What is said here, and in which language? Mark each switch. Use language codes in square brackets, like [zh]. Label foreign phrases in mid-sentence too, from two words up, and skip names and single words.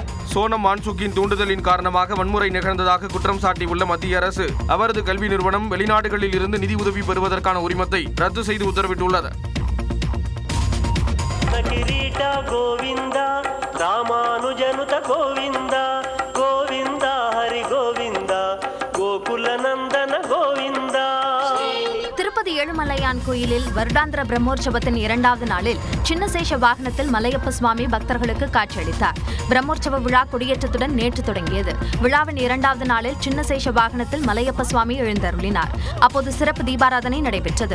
[ta] சோனம் வான்சுக்கின் தூண்டுதலின் காரணமாக வன்முறை நிகழ்ந்ததாக குற்றம் சாட்டியுள்ள மத்திய அரசு அவரது கல்வி நிறுவனம் வெளிநாடுகளில் இருந்து நிதி உதவி பெறுவதற்கான உரிமத்தை ரத்து செய்து உத்தரவிட்டுள்ளது. [kn] ಗೋವಿಂದ ರಾಮಾನುಜನುತ ಗೋವಿಂದ ಗೋವಿಂದ ಹರಿ ಗೋವಿಂದ ಗೋಕುಲ ನಂದನ ಗೋವಿಂದ. [ta] திருப்பதி ஏழுமலையான் கோயிலில் வருடாந்திர பிரம்மோற்சவத்தின் 2வது நாளில் சின்னசேஷ வாகனத்தில் மலையப்ப சுவாமி பக்தர்களுக்கு காட்சியளித்தார். பிரம்மோற்சவ விழா கொடியேற்றத்துடன் நேற்று தொடங்கியது. விழாவின் 2வது நாளில் சின்னசேஷ வாகனத்தில் மலையப்ப சுவாமி எழுந்தருளினார். அப்போது சிறப்பு தீபாராதனை நடைபெற்றது.